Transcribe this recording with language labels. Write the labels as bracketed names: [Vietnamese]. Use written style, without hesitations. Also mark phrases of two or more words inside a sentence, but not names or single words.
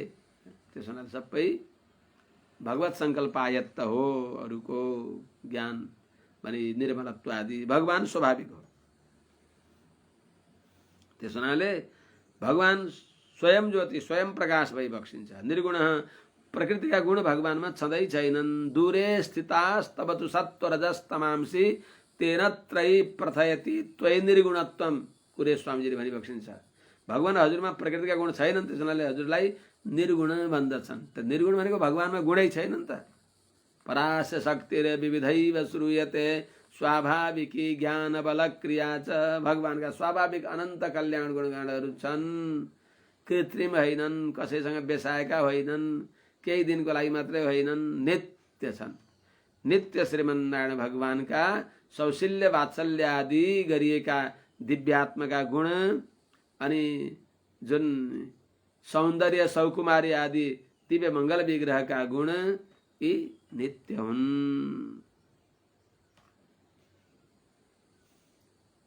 [Nepali] त्यसो हुनाले सबै भगवत संकल्पायत्त हो, अरूको ज्ञान भने निर्मलत्व आदि भगवान स्वाभाविक हो। त्यसो हुनाले भगवान स्वयं ज्योति स्वयं प्रकाश भइबक्सिन्छ। निर्गुण, प्रकृतिका गुण भगवानमा छँदै छैनन्। [Sanskrit] दूरे स्थितास्तव तु सत्वरजस्तमांसि तेन त्रयी प्रथयति त्वयि निर्गुणत्वम, [Nepali] कुरे स्वामीजीले भनिबक्सिन्छ। भगवान हजुरमा प्रकृतिका गुण छैनन्, त्यस हुनाले हजुरलाई निर्गुण भन्दछन्। त निर्गुण भनेको भगवानमा गुणै छैनन् त। [Sanskrit] परास्य शक्तिर विविधैव श्रूयते स्वाभाविकी ज्ञान बल क्रिया च, [Nepali] भगवानका स्वाभाविक अनन्त कल्याण गुणगानहरू छन्, कृत्रिम होइनन्, कसैसँग बेसाएका होइनन्, केही दिनको लागि मात्रै होइनन्, नित्य छन्। नित्य श्रीमन्नारायण भगवानका सौशील्य वात्सल्य आदि गरिएका दिव्यात्मका गुण अनि जुन सौन्दर्य सौकुमारी आदि दिव्य मङ्गल विग्रहका गुण यी नित्य हुन्।